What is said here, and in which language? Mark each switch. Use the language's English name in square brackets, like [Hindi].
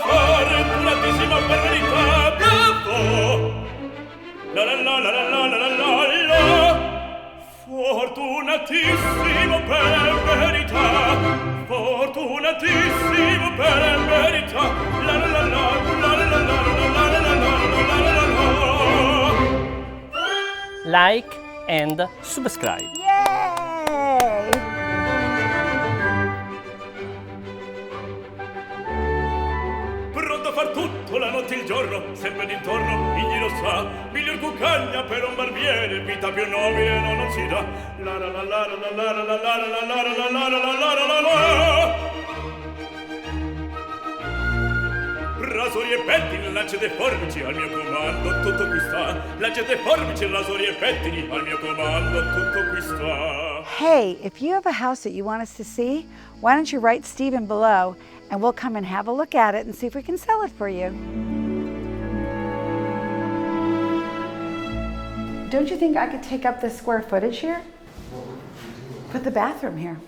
[Italian] Fortunatissimo per verità, bravo. La la la la la la la la la. Fortunatissimo per verità. Fortunatissimo per verità. La la la la la la la la la la la la la. [English] Like and subscribe. Yay! [Italian] Pronto a far tutto, la notte e il giorno, sempre d'intorno, egli lo sa. Miglior cuccagna per un barbiere, vita più nobile non si dà. La la la la la la la la la la la la la la la la la. Rasori e pettini, lancette e forbici al mio comando, tutto qui sta. Lancette e forbici, rasori e pettini al mio comando, tutto qui sta. [English] Hey, if you have a house that you want us to see, why don't you write Stephen below and we'll come and have a look at it and see if we can sell it for you. Don't you think I could take up this square footage here? Put the bathroom here.